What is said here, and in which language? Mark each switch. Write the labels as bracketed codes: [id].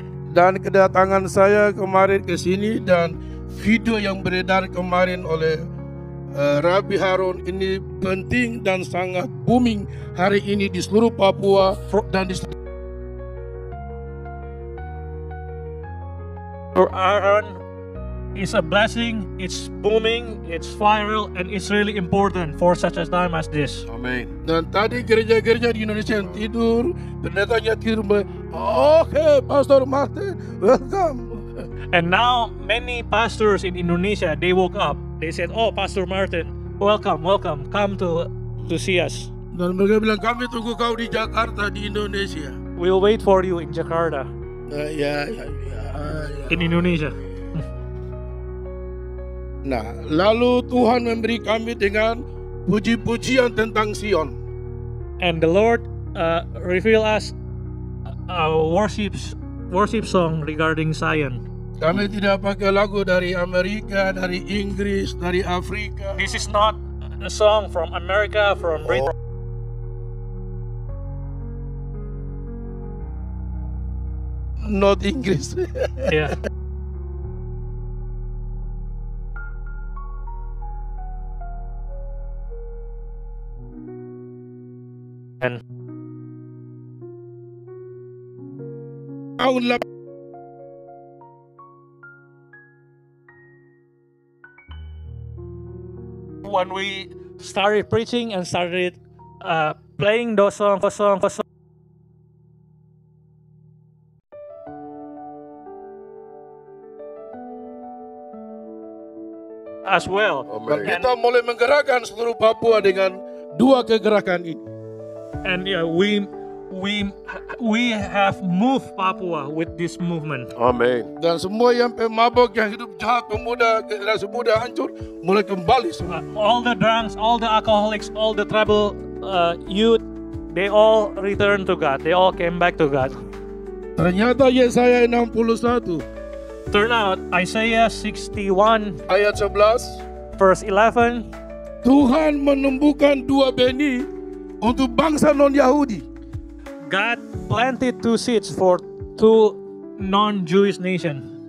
[id] Dan kedatangan saya kemarin ke sini dan video yang beredar kemarin oleh Rabbi Harun ini penting dan sangat booming hari ini di seluruh Papua dan di [en] For Aaron, it's a blessing, it's booming, it's viral, and it's really important for such a time as this. Amen. [id] dan tadi gereja-gereja di Indonesia yang tidur, pendetanya tidur, oke, Pastor Martin, welcome. [en] And now many pastors in Indonesia, they woke up. They said, "Oh, Pastor Martin, welcome, come to see us. [id] Dan mereka bilang, kami tunggu kau di Jakarta, di Indonesia. [en] We'll wait for you in Jakarta, [id] Ya. [en] in Indonesia." [id] Nah, lalu Tuhan memberi kami dengan puji-pujian tentang Sion. [en] And the Lord reveal us a worship song regarding Zion. [id] Kami tidak pakai lagu dari Amerika, dari Inggris, dari Afrika. [en] This is not a song from America, from Britain. not Inggris. Yeah. And [id] Tahun [en] when we started preaching and started playing those songs, as well. [id] Dan kita mulai menggerakkan seluruh Papua dengan dua kegerakan ini. [en] And yeah, we have moved Papua with this movement. Amen. [id] Dan semua yang pemabok, yang hidup jahat, pemuda, generasi muda hancur, mulai kembali semua. [en] All the drunks, all the alcoholics, all the tribal youth, they all returned to God. They all came back to God. [id] Ternyata Yesaya 61 [en] Turn out Isaiah 61 [id] ayat 11, [en] verse 11. [id] Tuhan menumbuhkan dua benih untuk bangsa non-Yahudi. [en] God planted two seeds for two non-Jewish nations.